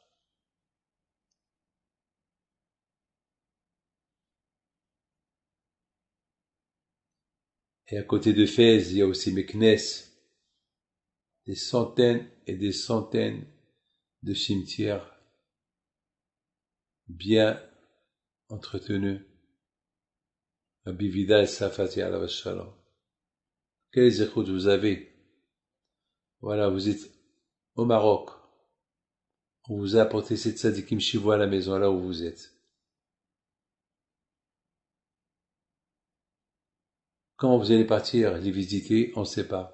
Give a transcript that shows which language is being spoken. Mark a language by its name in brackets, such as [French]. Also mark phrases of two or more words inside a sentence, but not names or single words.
[French] Et à côté de Fès, il y a aussi Meknès, des centaines et des centaines de cimetières bien entretenus. [Hebrew] Rabbi Vidal Safati עליו השלום. [French] Quelles écoutes vous avez? Voilà, vous êtes au Maroc. On vous a apporté cette tzadikim chez vous à la maison, là où vous êtes. Quand vous allez partir les visiter, on ne sait pas.